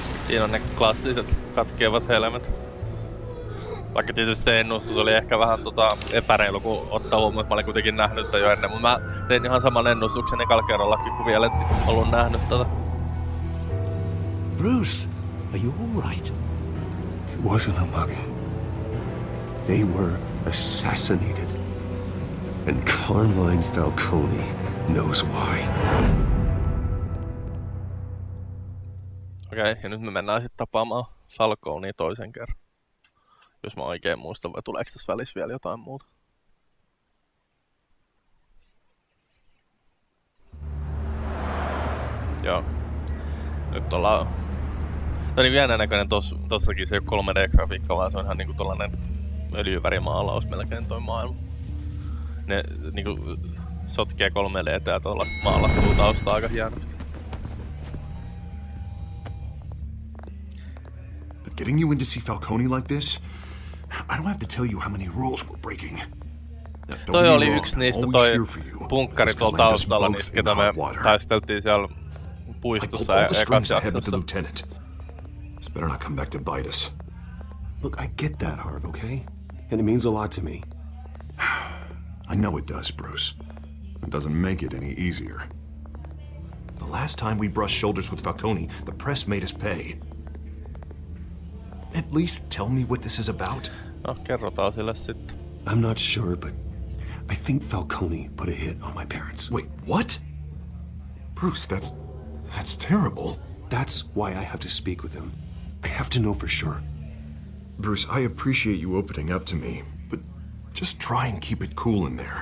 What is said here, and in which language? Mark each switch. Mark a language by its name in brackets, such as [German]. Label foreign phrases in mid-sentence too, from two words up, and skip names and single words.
[Finnish] Siinä on ne klassiset katkeavat helmet. Vaikka tietysti se ennustus oli ehkä vähän epäreilu, kun ottaa huomioon, että mä olin kuitenkin nähnyt tätä jo ennen. Mutta mä tein ihan saman ennustuksen ekalla kerrallakin, kun vielä en ollut nähnyt tätä. [English] Bruce, are you all right? It wasn't a mug. They were assassinated. And Carmine Falcone knows why. [Finnish] Okei, ja nyt me mennään sitten tapaamaan Falconea toisen kerran. Jos mä oikein muistan, vai tuleeko tässä välissä vielä jotain muuta? Joo. Nyt ollaan... Tää on niin jännän näköinen tossakin se 3D-grafiikka, vaan se on ihan niinku tollanen öljyvärimaalaus melkein toi maailma. Ne niinku sotkee 3D:tä ja tollaista maalattua taustaa aika hienosti. [English] But getting you in to see Falcone like this, I don't have to tell you how many rules we're breaking. [Finnish] Toi oli yksi niistä toi punkkari tuolla taustalla, niistä ketä me taisteltiin siellä puistossa ja ekassa jaksossa. [English] This better not come back to bite us. Look, I get that, Harv, okay? And it means a lot to me. I know it does, Bruce. It doesn't make it any easier. The last time we brushed shoulders with Falcone, the press made us pay. At least tell me what this is about. [Finnish] No, kerrotaan sille sitten. [English] I'm not sure, but I think Falcone put a hit on my parents. Wait, what? Bruce, that's terrible. That's why I have to speak with him. I have to know for sure. Bruce, I appreciate you opening up to me, but just try and keep it cool in there.